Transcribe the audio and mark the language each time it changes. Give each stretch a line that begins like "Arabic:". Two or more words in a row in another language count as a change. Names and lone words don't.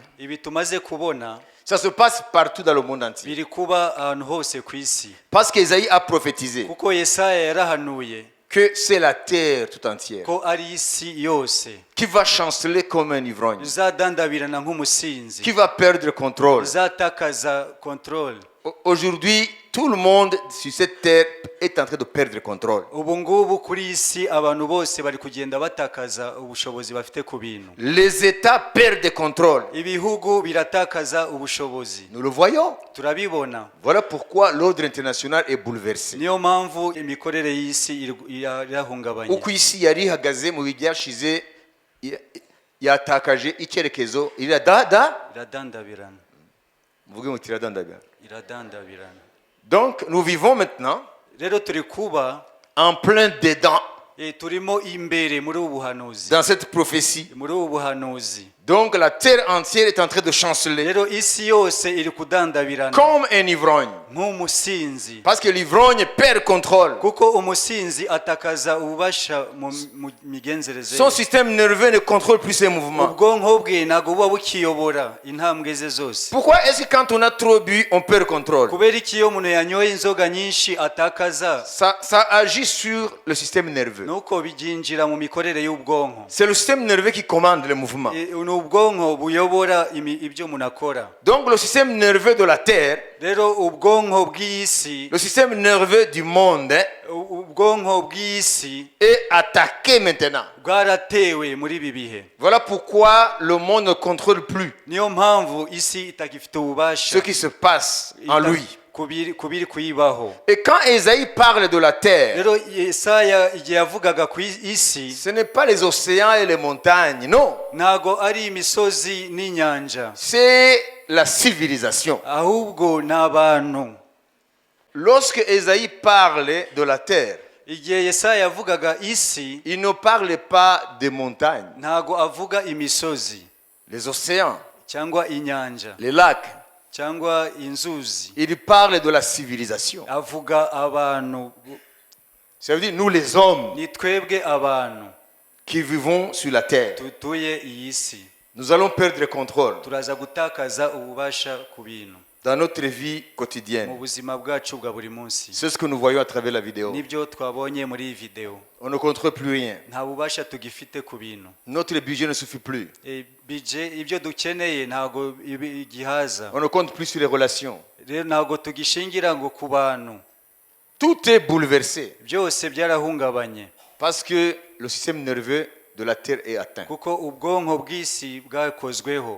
Kinyarwanda: ibi tumaze kubona
French: ça se passe partout dans le monde entier.
Kinyarwanda: biri kuba ahantu hose ku isi,
French: Parce qu'Ésaïe a prophétisé
Kinyarwanda: kuko Yesaya yarahanuye
French: que c'est la terre tout entière
Kinyarwanda: ko ari isi yose
French: qui va chanceler comme un ivrogne,
Kinyarwanda: izadandabirana nk'umusinzi,
French: qui va perdre le contrôle.
Kinyarwanda: izatakaza control.
French: Aujourd'hui, tout le monde sur cette terre est en train de perdre le contrôle.
Kinyarwanda: Ubu ngubu kuri iyi si abantu bose bari kugenda batakaza ubushobozi bafite ku bintu.
French: Les États perdent le contrôle.
Kinyarwanda: Ibihugu biratakaza ubushobozi,
French: Nous le voyons.
Kinyarwanda: turabibona.
French: Voilà pourquoi l'ordre international est bouleversé.
Kinyarwanda: Niyo mpamvu imikorere y'isi irahungabanye. Uko isi yari ihagaze mu bihe byashize yatakaje icyerekezo Iradandabirana, muvuge muti iradandabirana. iradandabirana.
French: Donc nous vivons maintenant
Kinyarwanda: Rero turi kuba
French: en plein dedans
Kinyarwanda: turimo imbere muri ubu buhanuzi,
French: dans cette prophétie
Kinyarwanda: muri ubu buhanuzi
French: Donc la terre entière est en train de chanceler
Kinyarwanda: rero isi yose iri kudandabirana
French: comme un ivrogne.
Kinyarwanda: nk'umusinzi,
French: Parce que l'ivrogne perd contrôle.
Kinyarwanda: kuko umusinzi atakaza ububasha mu migenzereze
French: Son
Kinyarwanda: ye.
French: système nerveux ne contrôle plus ses mouvements.
Kinyarwanda: ubwonko bwe ntabwo buba bukiyobora intambwe ze zose.
French: Pourquoi est-ce que quand on a trop bu, on perd contrôle?
Kinyarwanda: kubera iki iyo umuntu yanyoye inzoga nyinshi atakaza?
French: Ça agit sur le système nerveux.
Kinyarwanda: nuko byinjira mu mikorere y'ubwonko.
French: C'est le système nerveux qui commande le mouvement.
Kinyarwanda: ni ubwonko buyobora ibyo umuntu akora.
French: Donc le système nerveux de la terre,
Kinyarwanda: rero ubwonko bw'isi,
French: le système nerveux du monde
Kinyarwanda: ubwonko bw'isi
French: est attaqué maintenant.
Kinyarwanda: bwaratewe muri ibi bihe.
French: Voilà pourquoi le monde ne contrôle plus
Kinyarwanda: niyo mpamvu isi itagifite
French: ce
Kinyarwanda: ububasha
French: qui se passe en lui.
Kinyarwanda: kubiri kuyibaho.
French: Et quand Ésaïe parle de la terre,
Kinyarwanda: rero Yesaya igihe yavugaga ku isi,
French: ce n'est pas les océans et les montagnes, non.
Kinyarwanda: ntago ari imisozi n'inyanja,
French: C'est la civilisation.
Kinyarwanda: ahubwo ni abantu.
French: Lorsque Ésaïe parle de la terre,
Kinyarwanda: igihe Yesaya yavugaga isi,
French: il ne parle pas des montagnes,
Kinyarwanda: ntago avuga imisozi
French: les océans,
Kinyarwanda: cyangwa inyanja
French: les lacs.
Kinyarwanda: cyangwa inzuzi,
French: Il parle de la civilisation.
Kinyarwanda: avuga abantu.
French: Ça veut dire nous les hommes
Kinyarwanda: ni twebwe abantu
French: qui vivons sur la terre.
Kinyarwanda: tutuye iyi si,
French: Nous allons perdre le contrôle
Kinyarwanda: turaza gutakaza ububasha ku bintu
French: dans notre vie
Kinyarwanda: mu
French: quotidienne.
Kinyarwanda: buzima bwacu bwa buri munsi.
French: C'est ce que nous voyons à travers la vidéo.
Kinyarwanda: nibyo twabonye muri iyi video.
French: On ne contrôle plus rien.
Kinyarwanda: nta bubasha tugifite ku bintu.
French: Notre budget ne suffit plus.
Kinyarwanda: budget, ibyo dukeneye ntago gihaza.
French: On ne compte plus sur les relations.
Kinyarwanda: rero ntago tugishingira ngo ku bantu.
French: Tout est bouleversé
Kinyarwanda: byose byarahungabanye
French: parce que le système nerveux de la terre est atteint.
Kinyarwanda: kuko ubwonko bw'isi bwakozweho.